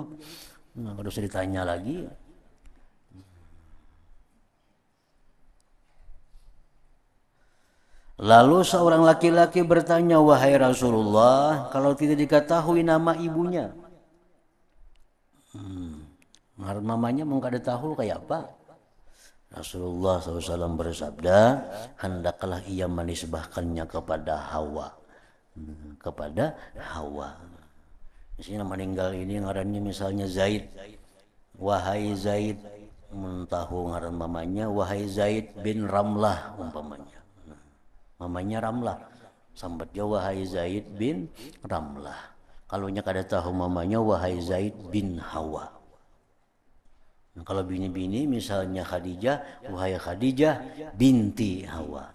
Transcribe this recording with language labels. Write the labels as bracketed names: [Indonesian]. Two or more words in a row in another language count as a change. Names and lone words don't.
[Indonesian] Nah, kalau usah ditanya lagi. Lalu seorang laki-laki bertanya, wahai Rasulullah, kalau tidak diketahui nama ibunya, [Banjar] mamanya mau kada tahu kayak apa? [Indonesian] Rasulullah SAW bersabda, hendaklah ia menisbahkannya kepada Hawa. [Banjar] Misalnya meninggal ini ngarannya misalnya Zaid, wahai Zaid, tahu ngaran mamanya, wahai Zaid bin Ramlah umpamanya. Mamanya Ramlah, sambat dia wahai Zaid bin Ramlah. Kalau nya kada tahu mamanya, wahai Zaid bin Hawa. Nah, kalau bini-bini misalnya Khadijah, wahai Khadijah binti Hawa.